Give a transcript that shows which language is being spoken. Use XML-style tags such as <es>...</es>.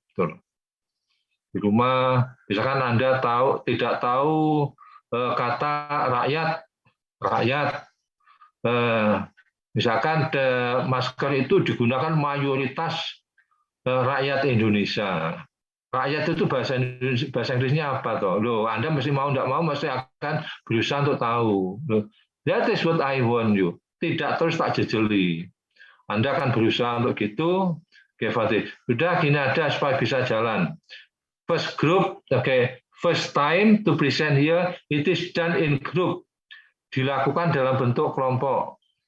<id>Betul. Di rumah, misalkan Anda tidak tahu kata rakyat. Misalkan masker itu digunakan mayoritas rakyat Indonesia. Rakyat itu bahasa Inggrisnya apa toh? Loh, Anda mesti mau tidak mau mesti akan berusaha untuk tahu.</id> <en>Loh, that is what I want you.</en> <id>Tidak terus tak jejeli. Anda akan berusaha untuk gitu. Oke, Fatih. Sudah gini ada supaya bisa jalan.</id> <en>First group, first time to present here, it is done in group.</en> <id>Dilakukan dalam bentuk kelompok.</id>